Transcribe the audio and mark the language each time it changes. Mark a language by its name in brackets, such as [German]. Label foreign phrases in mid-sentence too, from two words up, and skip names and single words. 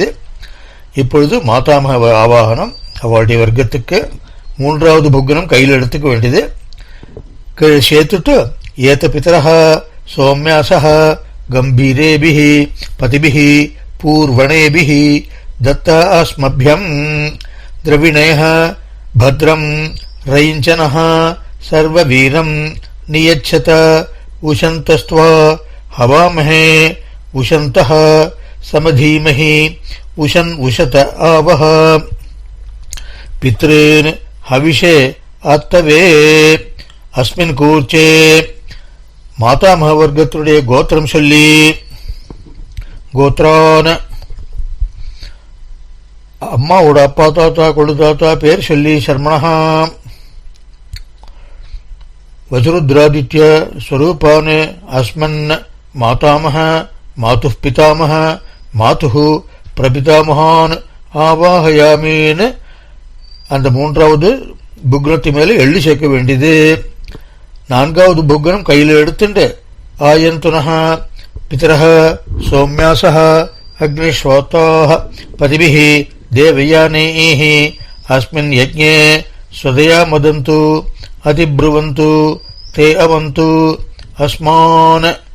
[Tamil] இப்பொழுது மாதாமக ஆவாகனம் அவளுடைய வர்க்கத்துக்கு 3வது புக்னம் கையில் எடுத்துக்க வேண்டியது. [Sanskrit] சேர்த்துட்டு एत पितरः सौम्यासः गम्भीरेभिः पथिभिः पूर्वणेभिः दत्त अस्मभ्यं द्रविणेः भद्रं रयिञ्चनः सर्ववीरं नियच्छत उशन्तस्त्वा हवामहे उशन्तः समधीमहि उशन् उशत आवह पितॄन् हविषे आत्तवे अस्मिन् कूर्चे मातामह [Tamil] வர்கத்துடைய கோத்திரம் சொல்லி கோத்ரான அம்மாவோட அப்பா தாத்தா கொள்ளு தாத்தா பேர் சொல்லி [Sanskrit] शर्मणः वज्रुद्रादित्य स्वरूपान अस्मन् मातामह मातुः पितामह मातुः प्रपितामहान् आवाहयामि [Tamil] அந்த மூன்றாவது புக்னத்து மேல எள்ளி சேர்க்க வேண்டியது. நான்காவது புக்னம் கையில் எடுத்துட்டு [Sanskrit] आयन्तुनः पितरः सौम्यासः अग्निष्वात्ताः पथिभिः देवयानैः अस्मिन् यज्ञे स्वधया मदन्तु अधिब्रुवन्तु ते अवतु अस्मान्.